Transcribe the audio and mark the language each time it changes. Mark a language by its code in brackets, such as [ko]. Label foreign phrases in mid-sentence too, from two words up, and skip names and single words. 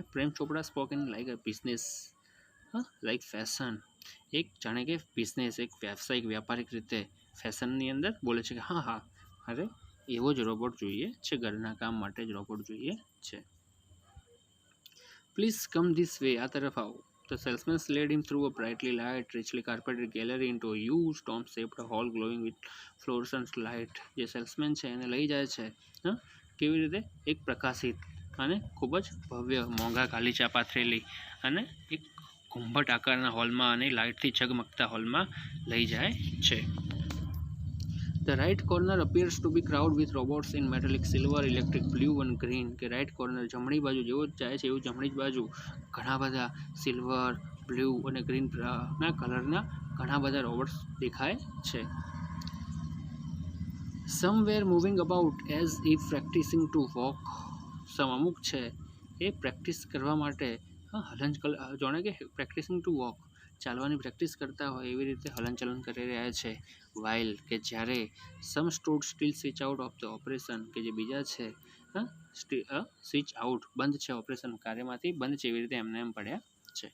[en] પ્રેમ ચોપડા spoke in like a business, like fashion. [gu] એક જાણે કે બિઝનેસ, એક વ્યવસાયિક વ્યાપારિક રીતે ફેશનની અંદર બોલે છે કે હા મારે એવો જ રોબોટ જોઈએ છે, ઘરના કામ માટે જ રોબોટ જોઈએ છે. [en] Please come this way. [gu] આ તરફ આવો. [en] The salesman led him through a brightly light, richly carpeted gallery into a huge dome-shaped hall glowing with fluorescent light. [gu] જે સેલ્સમેન છે એને લઈ જાય છે કેવી રીતે? એક પ્રકાશિત અને ખૂબ જ ભવ્ય મોંઘા ગાલીચા પાથરેલી અને એક ઘુંભટ આકારના હોલમાં અને લાઇટથી ઝગમગતા હોલમાં લઈ જાય છે. [en] The right corner appears to be crowded with robots in metallic silver, electric blue and green. [gu] કે [en] right corner [gu] જમણી બાજુ જેવો જાય છે એવું જમણી બાજુ ઘણા બધા સિલ્વર, બ્લુ અને ગ્રીન ના કલરના ઘણા બધા રોબોટ્સ દેખાય છે. [en] Some were moving about as if practicing to walk. [gu] સમ અમુક છે એ પ્રેક્ટિસ કરવા માટે જાણે કે [en] practicing to walk, [gu] ચાલવાની પ્રેક્ટિસ કરતા હોય એવી રીતે હલનચલન કરી રહ્યા છે. વાઇલ કે જ્યારે [en] some stood still switch out of the operation, [gu] કે જે બીજા છે [en] switch out [gu] બંધ છે, ઓપરેશન કાર્યમાંથી બંધ છે એવી રીતે એમને એમ પડ્યા છે.